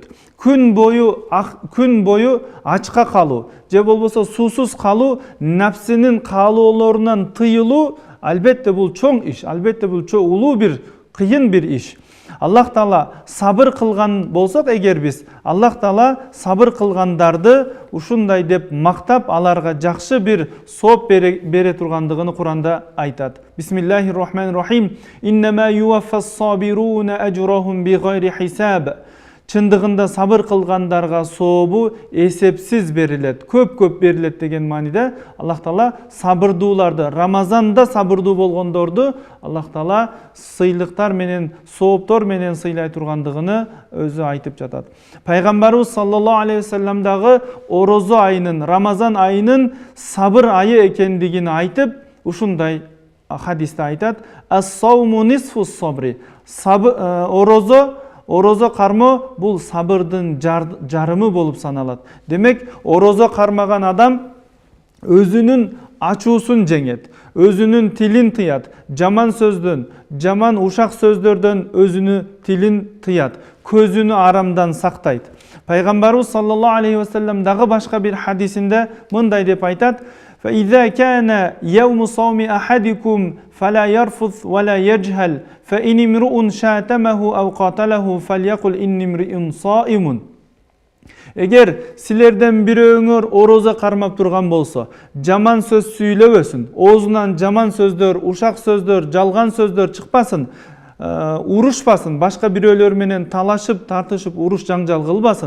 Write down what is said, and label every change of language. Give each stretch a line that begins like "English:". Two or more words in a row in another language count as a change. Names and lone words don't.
Kyrgyz: Күн бою ачка калуу же болбосо суусуз калуу, нафсинин каалоолорунан тыйылуу, албетте бул чоң иш, албетте бул улуу бир кыйын бир иш. Аллах Таала сабыр кылган болсок эгер биз, Аллах Таала сабыр кылгандарды ушундай деп мактап, аларга жакшы бир сооп бере тургандыгын Куранда айтат.
Arabic: بسم الله الرحمن الرحيم. إنما يوفى الصابرون أجرهم بغير حساب.
Kyrgyz: Чындыгында сабыр кылгандарга сообу эсепсиз берилет, көп берилет деген мааниде Аллах Таала сабырдууларды, Рамазанда сабырдуу болгондорду Аллах Таала сыйлыктар менен, сооптор менен сыйлай тургандыгыны өзү айтып жатат. Пайгамбарыбыз
Arabic: صلى الله عليه وسلم
Kyrgyz: дагы орозо айынын, Рамазан айынын сабыр айы экендигин айтып, ушундай хадисте айтат:
Arabic: "الصوم نصف الصبر".
Kyrgyz: Орозо кармоо бул сабырдын жарымы болуп саналат. Демек, орозо кармаган адам өзүнүн ачуусун жеңет, өзүнүн тилин тыят, жаман сөздөн, жаман ушак сөздөрдөн өзүнүн тилин тыят, көзүнү арамдан сактайт. Пайгамбарыбыз
Arabic: صلى الله عليه وسلم
Kyrgyz: дагы башка бир хадисинде мындай деп айтат:
Arabic: فإذا كان يوم صوم أحدكم فلا يرفث ولا يجهل فإن امرؤ شاتمه أو قاتله فليقل إني امرئ صائم.
Kyrgyz: Эгер силерден бирөөңөр орозо кармап турган болсо, жаман сөз сүйлөбөсүн, оозунан жаман сөздөр, ушак сөздөр, жалган сөздөр чыкпасын, урушпасын, башка бирөөлөр менен талашып, тартышып, уруш жаңжал кылбасын.